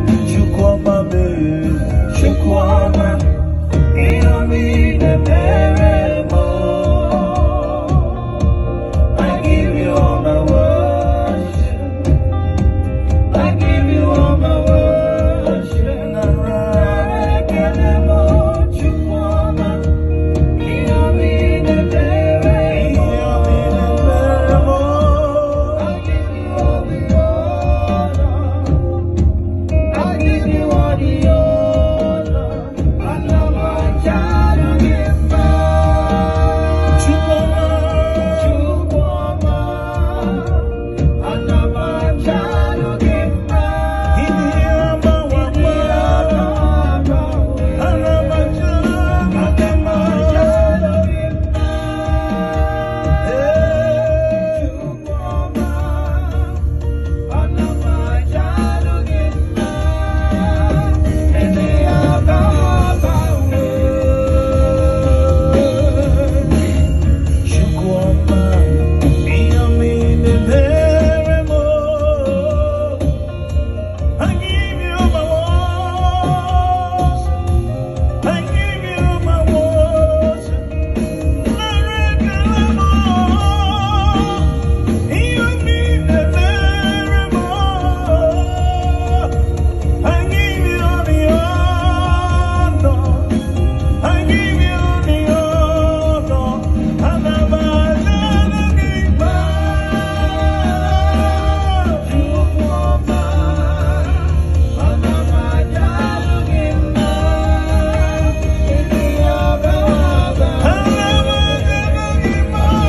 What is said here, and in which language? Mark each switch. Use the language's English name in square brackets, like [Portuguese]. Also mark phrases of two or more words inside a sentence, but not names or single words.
[Igbo] Chukwuma mee, Chukwuma, ihe ọma ị na-emere m. [English] I give you all my worship. I give you all my worship. [Igbo] Nara ekele m, Chukwuma, ihe ọma ị na-emere m. [English] I give you all the honor. I give you all the honor. [Igbo] Ana m aja gị mma. Chukwuma, Chukwuma, ana m aja gị mma. Ịdị mma, Ịdị mma, ana m aja gị mma. Ana m aja gị mma. Ee, Chukwuma, ana m aja gị mma. Ebe ya ga-agbanwe. Chukwuma, ihe ọma ị na-emere m. [English] I give you my worship. I give you my worship. [Igbo] Nara ekele m. Ihe ọma ị na-emere m. [English] I give you the honor. I give you the honor. [Igbo] Ana m aja gị mma. Chukwuma, ana m aja gị mma. Ịdị ya ga-agbanwe. Ana m aja gị mma.